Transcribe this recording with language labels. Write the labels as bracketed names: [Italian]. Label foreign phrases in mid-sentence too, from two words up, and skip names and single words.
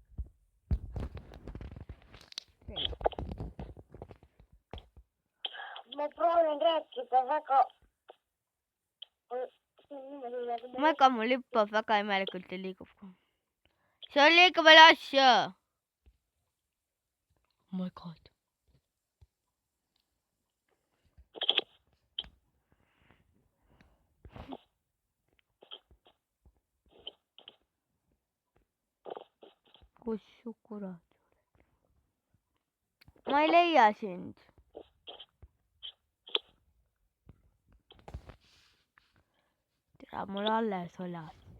[Estonian] ma proovin rääkida väga. mul hüppab väga imelikult ja liigub. see on liiga palju asju. [English] oh my god. [Estonian] kus su kurat? ma ei leia sind. tere, mul alles oli asju.